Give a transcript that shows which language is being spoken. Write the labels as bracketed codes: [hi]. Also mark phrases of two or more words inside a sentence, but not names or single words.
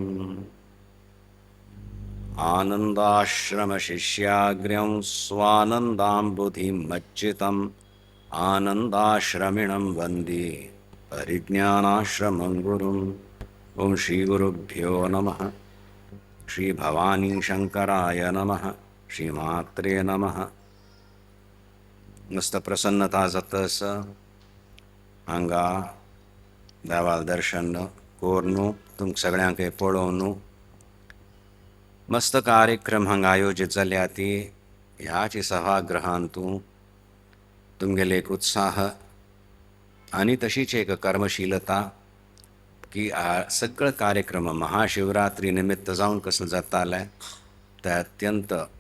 [sa] आनन्दाश्रमशिष्याग्र्यं स्वानन्दाम्बुधिमज्जितम् आनन्दाश्रमिणं वन्दे परिज्ञानाश्रमं गुरुम्। ओं श्रीगुरुभ्यो नमः। श्री भवानी शंकराय नमः। श्री मात्रे नमः। [kok] मस्त प्रसन्नता जातस हांगा देवाल दर्शन कोरनू तुमकां सगळ्यांक पळोवन मस्त कार्यक्रम हांगा आयोजीत जाल्या ती ह्याची सभागृहांतू तुमगेले एक उत्साह आणि तशीच एक कर्मशीलता की सगळं कार्यक्रम महाशिवरात्री निमित्त जावन कसं जाताले ते अत्यंत